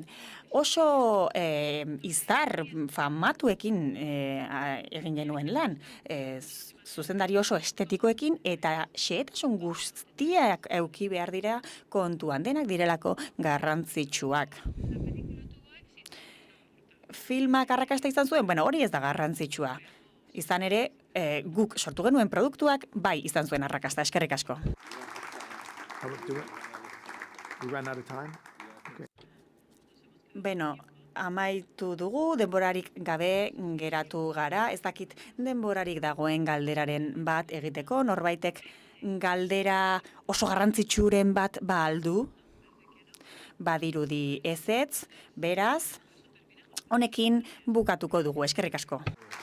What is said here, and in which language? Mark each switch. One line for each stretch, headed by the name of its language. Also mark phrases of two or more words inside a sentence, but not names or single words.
Basque: Oso izar famatuekin egin genuen lan, zuzendari oso estetikoekin eta xehetasun guztiak eduki behar dira kontuan, denak direlako garrantzitsuak. Filmak arrakasta izan zuen, bueno, hori ez da garrantzitsua. Izan ere, guk sortu genuen produktuak bai izan zuen arrakasta, eskerrik asko.
English: How about do it? We ran out of time? Okay.
Basque: Beno, amaitu dugu, denborarik gabe geratu gara, ez dakit denborarik dagoen galderaren bat egiteko, norbaitek galdera oso garrantzitsuren bat aldu, badirudi ezetz, beraz, honekin bukatuko dugu, eskerrik asko.